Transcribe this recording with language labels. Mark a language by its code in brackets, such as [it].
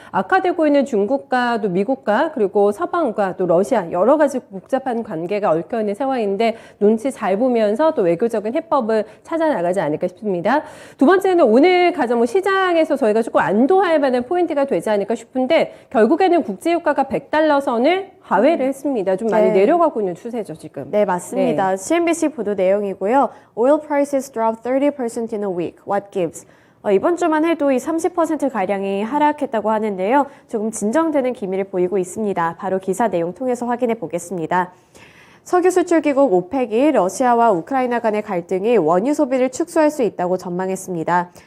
[ko] 악화되고 있는 중국과 또 미국과 그리고 서방과 또 러시아 여러 가지 복잡한 관계가 얽혀있는 상황인데 눈치 잘 보면서 또 외교적인 해법을 찾아나가지 않을까 싶습니다. 두 번째는 오늘 가장 시장에서 저희가 조금 안도할 만한 포인트가 되지 않을까 싶은데 결국에는 국제유가가 100달러 선을 하회를 했습니다. 좀 많이 내려가고 있는 추세죠, 지금. 네, 맞습니다. 네. CNBC 보도 내용이고요. [en] Oil prices dropped 30% in a week. What gives? [ko] 이번 주만 해도 이 30%가량이 하락했다고 하는데요. 조금 진정되는 기미를 보이고 있습니다. 바로 기사 내용 통해서 확인해 보겠습니다. 석유 수출기국 오펙이 러시아와 우크라이나 간의 갈등이 원유 소비를 축소할 수 있다고 전망했습니다.